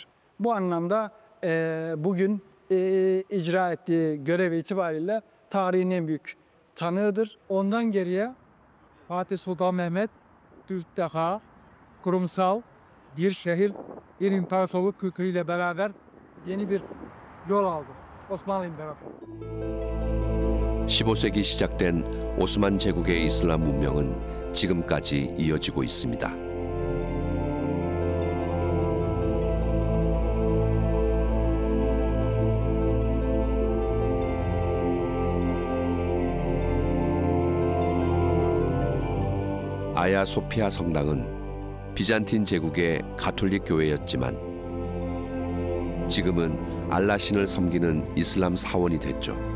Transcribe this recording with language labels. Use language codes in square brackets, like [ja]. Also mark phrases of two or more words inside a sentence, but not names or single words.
[tr] Bu anlamda bugün icra ettiği görev itibariyle tarihin en büyük tanığıdır. Ondan geriye Fatih Sultan Mehmet ilk defa kurumsal bir şehir, bir imparatorluk kültürüyle beraber yeni bir yol aldı. Osmanlı İmparatorluğu. [ko] 15세기 시작된 오스만 제국의 이슬람 문명은 지금까지 이어지고 있습니다. 아야 소피아 성당은 비잔틴 제국의 가톨릭 교회였지만 지금은 알라신을 섬기는 이슬람 사원이 됐죠.